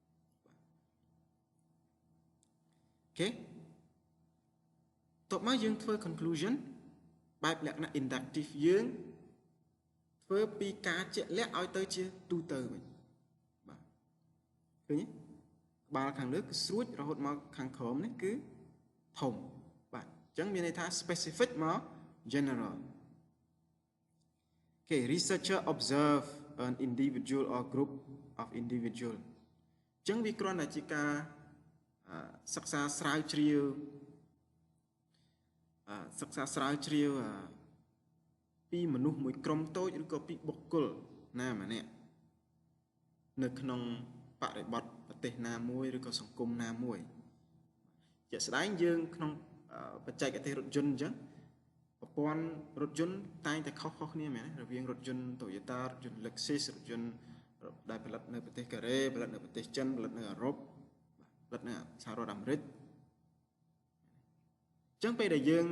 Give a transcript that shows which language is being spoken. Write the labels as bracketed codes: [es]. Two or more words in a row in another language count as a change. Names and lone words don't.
[km] អូខេតបមកយើងធ្វើ conclusion បែបលក្ខណៈ inductive យើងធ្វើពីការជាក់លាក់ឲ្យទៅជាទូទៅវិញបាទឃើញទេក្បាលខាងលើគឺស្រួចរហូតមកខាងក្រោមនេះគឺធំបាទអញ្ចឹងមានន័យថា specific មក general [en] okay researcher observe an individual or group of individual [km] អញ្ចឹងវាគ្រាន់តែជាការសិក្សាស្រាវជ្រាវពីមនុស្សមួយក្រុមតូចឬ ក៏ពីបុគ្គលណាម្នាក់នៅក្នុងបរិបទប្រទេសណាមួយឬក៏សង្គមណាមួយជាក់ស្ដែងយើងក្នុងបច្ចេកទេសរថយន្តអញ្ចឹងប្រព័ន្ធរថយន្តតែងតែខុសគ្នាមែនទេរវាងរថយន្ត Toyota រថយន្ត Lexus រថយន្តដែលផលិតនៅប្រទេសកូរ៉េផលិតនៅប្រទេសចិនផលិតនៅអឺរ៉ុបផលិតនៅសហរដ្ឋអាមេរិកអញ្ចឹងពេលដែល